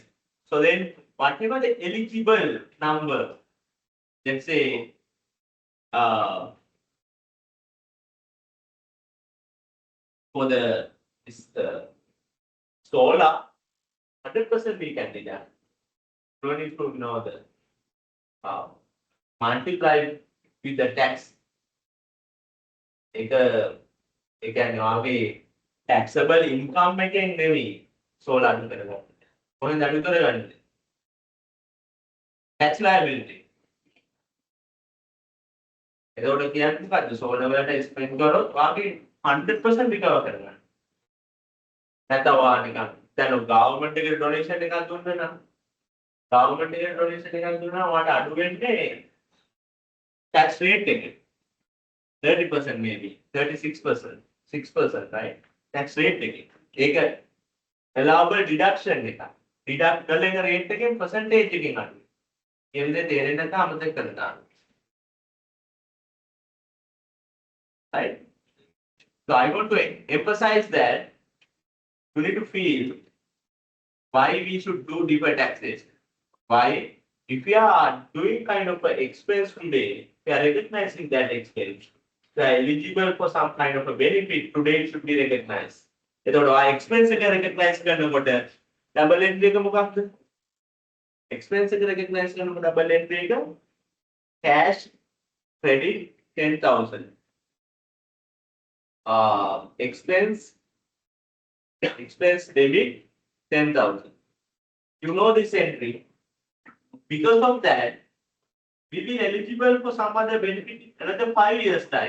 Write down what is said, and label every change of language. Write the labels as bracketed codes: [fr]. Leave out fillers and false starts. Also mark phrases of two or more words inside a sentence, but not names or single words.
[en] So then, whatever the eligible number, let's say, for the solar, 100% we can deduct. Don't need to know the multiply with the tax. [si] එක ආගේ [en] taxable income [si] එකෙන් නෙවෙයි solar අඩු කරගන්න. කොහෙන්ද අඩු කරගන්නේ? [en] tax liability. [si] එතකොට කියන්නේ මොකද්ද? solar වලට spend කරොත් වාගේ 100% recover කරගන්න. නැත්නම් වා නිකන් දැන් government එකේ donation එකක් දුන්නා නම් government එකේ donation එකක් දුන්නා වාට අඩු වෙන්නේ tax rate එක. [en] 30% maybe, 36%, 6%, right? Tax rate [si] එකේ. ඒක [en] allowable deduction [si] එක. deduct කරන එක rate එකෙන් percentage එකකින් අඩුයි. ඒ විදිහට තේරෙන්නේ නැත්නම් අමතක කරලා. Right? [en] So I want to emphasize that you need to feel why we should do deferred taxation. Why? If we are doing kind of an expense today, we are recognizing that expense. We are eligible for some kind of a benefit. Today it should be recognized. [si] එතකොට ආ expense එක recognize කරනකොට [en] double entry [si] එක මොකක්ද? expense එක recognize කරනකොට [en] double entry [si] එක [en] cash credit 10,000. Expense debit 10,000. You know this entry. Because of that, we will be eligible for some other benefit another 5 years time.